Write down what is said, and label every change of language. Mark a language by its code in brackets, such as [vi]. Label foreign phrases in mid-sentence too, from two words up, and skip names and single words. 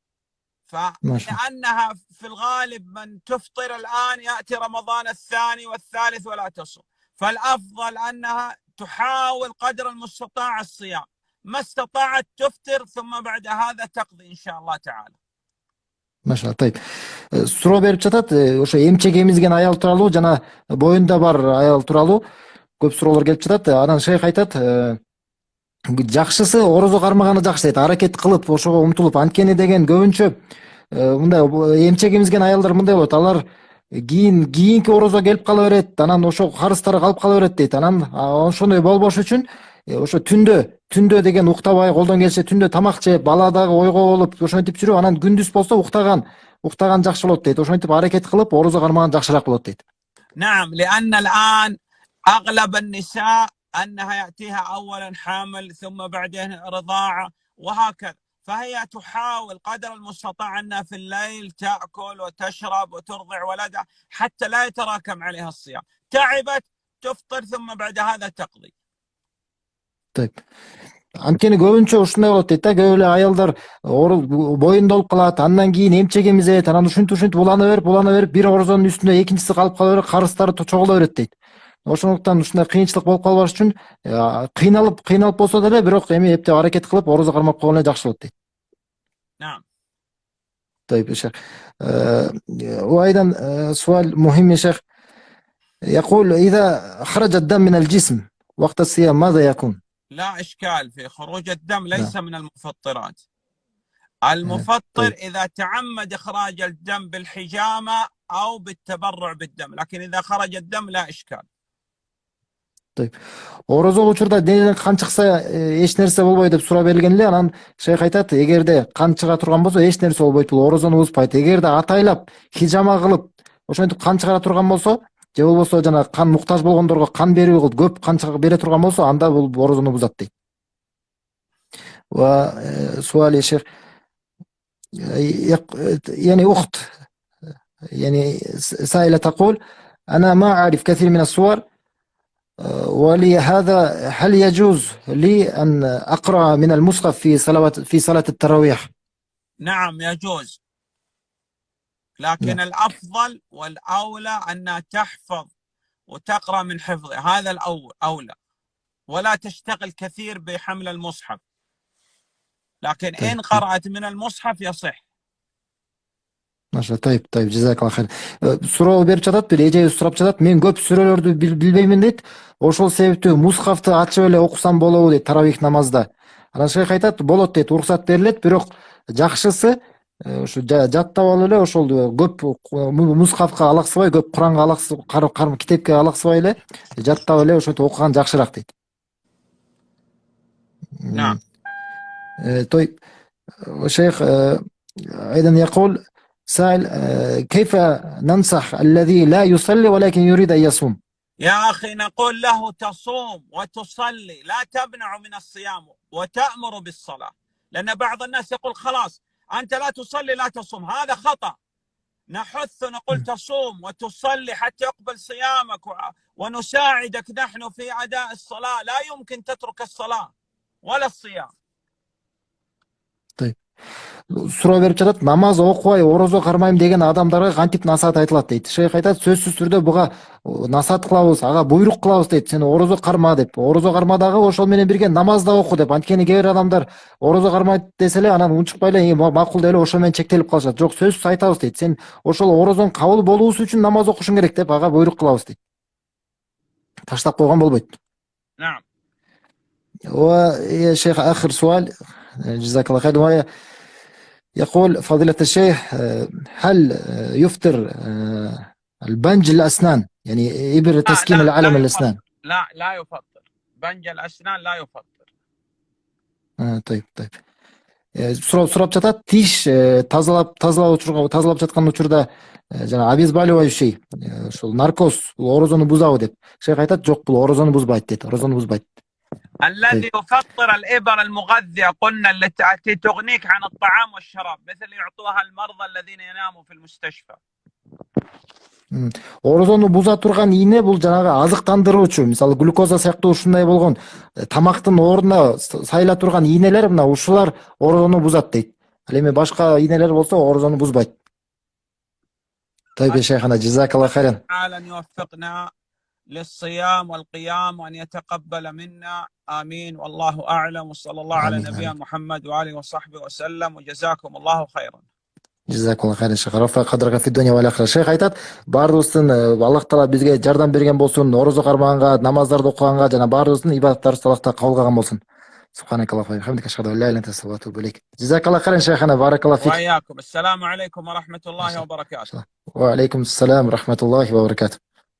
[ar] فلأنها في الغالب من تفطر الآن يأتي رمضان الثاني والثالث ولا تصوم، فالأفضل أنها تحاول قدر المستطاع الصيام، ما استطاعت تفطر ثم بعد هذا تقضي إن شاء الله تعالى. ما شاء الله. طيب. [ky] Суроо берип жатат, ошо эмчек эмизген аял тууралуу жана боюнда бар аял тууралуу көп суроолор келип жатат. Анан шейх айтат, жакшысы орозо кармаганы жакшы дейт. Аракет кылып, ошого умтулуп, анткени деген көбүнчө мындай эмчек эмизген аялдар мындай болот. Алар кийинки орозо келип кала берет, анан ошо карыздары калып кала берет дейт. Анан ошондой болбош үчүн ошо түндө деген уктабай, колдон келсе түндө тамак жеп, бала дагы ойго болуп, ошентип жүрүп, анан күндүз болсо уктаган жакшы болот дейт. Ошентип аракет кылып, орозо кармаган жакшыраак болот дейт. [ar] نعم، لأن الآن أغلب النساء أنها يأتيها أولا حامل ثم بعدين رضاعة وهكذا، فهي تحاول قدر المستطاع أنها في الليل تأكل وتشرب وترضع ولدها حتى لا يتراكم عليها الصيام. تعبت تفطر ثم بعد هذا تقضي. طيب. [ky] Анткени көбүнчө ушундай болот дейт да, көп эле аялдар боюнда болуп калат, андан кийин эмчек эмизет, анан ушинтип улана берип, бир орозонун үстүндө экинчиси калып кала берет, карыздары чогула берет дейт. Ошондуктан ушундай кыйынчылык болуп калбаш үчүн кыйналып болсо деле, бирок эми эптеп аракет кылып орозо кармап койгон эле жакшы болот дейт. [ar] نعم. طيب يا شيخ. وأيضا سؤال مهم يا شيخ، يقول إذا خرج الدم من الجسم وقت الصيام ماذا يكون؟ لا إشكال في خروج الدم، ليس من المفطرات. طيب. المفطر إذا تعمد إخراج الدم بالحجامة أو بالتبرع بالدم، لكن إذا خرج الدم لا إشكال. طيب. [ky] Орозо учурда денеден кан чыкса эч нерсе болбойт деп суроо берилген эле. Анан шейх айтат, эгерде кан чыга турган болсо эч нерсе болбойт, бул орозону бузбайт. Эгерде атайлап хижама кылып ошентип кан чыгара турган болсо, же болбосо жана кан муктаж болгондорго кан берүү кылып көп кан бере турган болсо, анда бул орозону бузат дейт. [ar] وسؤال يا شيخ، يعني أخت يعني سائلة تقول أنا ما أعرف كثير من السور، ولهذا هل يجوز لي أن أقرأ من المصحف في صلاة التراويح؟ نعم يجوز، لكن الأفضل والأولى أن تحفظ وتقرأ من حفظه، هذا الأولى، ولا تشتغل كثير بحمل المصحف، لكن إن قرأت من المصحف يصح. Маша, طيب جزاك الله خير. [ky] Суроо берип жатат, бир эжебиз сурап жатат, мен көп сүрөлөрдү билбеймин дейт. Ошол себептүү мусхафты ачып эле окусам болобу дейт таравих намазда. Анан шейх айтат, болот дейт, уруксат берилет, бирок жакшысы ушу жаттап алып эле ошол көп мусхафка алаксыбай, көп Куранга алаксыбай, китепке алаксыбай эле жаттап эле ошентип окуган жакшыраак дейт. [ar] نعم. طيب شيخ، أيضا يقول سائل، كيف ننصح الذي لا يصلي ولكن يريد أن يصوم؟ يا أخي نقول له تصوم وتصلي، لا تمنع من الصيام وتأمر بالصلاة، لأن بعض الناس يقول خلاص أنت لا تصلي لا تصوم، هذا خطأ. نحث نقول تصوم وتصلي حتى يقبل صيامك، ونساعدك نحن في أداء الصلاة، لا يمكن تترك الصلاة ولا الصيام. طيب. [ky] Суроо берип жатат, намаз окубай орозо кармайм деген адамдарга кантип насаат айтылат дейт. Шейх айтат, сөзсүз түрдө буга насаат кылабыз, ага буйрук кылабыз дейт. Сен орозо карма деп. Орозо кармадагы ошол менен бирге намаз да оку деп. Анткени кээ бир адамдар орозо кармайт десе эле анан унчукпай эле макул деп эле ошо менен чектелип калышат. Жок, сөзсүз айтабыз дейт. Сен ошол орозоң кабыл болуусу үчүн намаз окушуң керек деп ага буйрук кылабыз дейт. Таштап койгон болбойт. [ar] نعم. ويا شيخ آخر سؤال، جزاك الله خير. يقول فضيلة الشيخ هل يفطر البنج الأسنان، يعني إبر تسكين لا العلم لا الأسنان؟ يفطر، لا يفطر بنج الأسنان، لا يفطر. طيب. [ky] сурап жатат, тиш тазалап жаткан учурда жана обезболивающий ушул наркоз бул орозону бузабы деп. Шейх айтат, жок, бул орозону бузбайт дейт. Орозону бузбайт. [ar] الذي طيب. يفطر الإبر المغذية قلنا التي تغنيك عن الطعام والشراب، مثل يعطوها المرضى الذين يناموا في المستشفى. [ky] Орозону буза турган ийне бул жанагы азыктандыруучу, мисалы глюкоза сыяктуу ушундай болгон тамактын ордуна сайыла турган ийнелер, мына ушулар орозону бузат дейт. Ал эми башка ийнелер болсо орозону бузбайт. [ar] طيب يا شيخنا جزاك الله خيرا. تعالى أن يوفقنا للصيام والقيام وأن يتقبل منا، آمين، والله أعلم، وصلى الله على نبينا محمد وآله وصحبه وسلم، وجزاكم الله خيرا. جزاكم الله خيرا شيخ. رفع قدرك في الدنيا والآخرة. [ky] Шейх айтат, баарыбыздын Аллах Таала бизге жардам берген болсун, орозо кармаганга, намаздарды окуганга жана баарыбыздын ибадаттарыбызды Аллах кабыл болсун. [ar] سبحانك اللهم وبحمدك أشهد أن لا إله إلا أنت أستغفرك وأتوب إليك. جزاك الله خيرا شيخنا، بارك الله فيك. وإياكم. السلام عليكم ورحمة الله وبركاته. وعليكم السلام ورحمة الله وبركاته.